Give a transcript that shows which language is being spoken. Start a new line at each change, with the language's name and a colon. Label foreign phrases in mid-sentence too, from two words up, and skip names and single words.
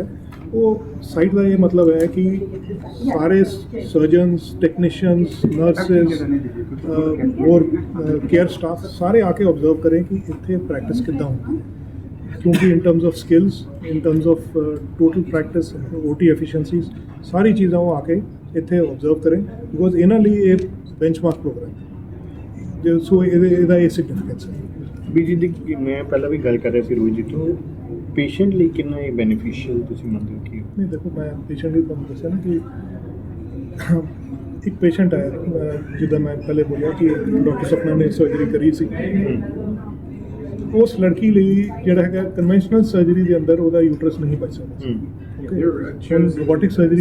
Hindi: वो साइट का ये मतलब है कि सारे सर्जन्स, टेक्नीशियंस, नर्सेज और
English: care staff
Hindi: सारे आके ऑब्जर्व करें कि इतने प्रैक्टिस कितना होती है, क्योंकि
English: in terms of skills, in terms of total practice, OT efficiencies,
Hindi: सारी चीज़ों को आके इतने ऑब्जर्व करें बिकॉज इन्होंने लिए एक
English: benchmark program
Hindi: जो सो
Punjabi: ਇਹਦਾ ਇਹ ਸਿਗਨੀਫਿਕੈਂਸ ਹੈ। ਬੀਜੀ ਦੀ ਮੈਂ ਪਹਿਲਾ ਭੀ ਗੱਲ ਕਰ ਰਿਹਾ ਸੀ ਰੋਹਿਤ ਜੀ ਤੋ ਪੇਸ਼ੈਂਟ ਲਈ ਕਿੰਨਾ ਇਹ ਬੈਨੀਫੀਸ਼ੀਅਲ ਤੁਸੀਂ ਮੰਨਦੇ ਹੋ ਕਿ ਨਹੀਂ ਦੇਖੋ ਮੈਂ ਪੇਸ਼ੈਂਟ ਦੀ ਤੁਹਾਨੂੰ ਦੱਸਿਆ ਨਾ ਕਿ ਇੱਕ ਪੇਸ਼ੈਂਟ ਆਇਆ ਜਿੱਦਾਂ ਮੈਂ ਪਹਿਲੇ ਬੋਲਿਆ ਕਿ ਡਾਕਟਰ ਸਪਨਾ ਨੇ ਸਰਜਰੀ ਕਰੀ ਸੀ ਉਸ ਲੜਕੀ ਲਈ ਜਿਹੜਾ ਹੈਗਾ
English: conventional surgery
Punjabi: ਦੇ ਅੰਦਰ ਉਹਦਾ ਯੂਟਰਸ ਨਹੀਂ ਬਚ ਸਕਦਾ
English: robotic surgery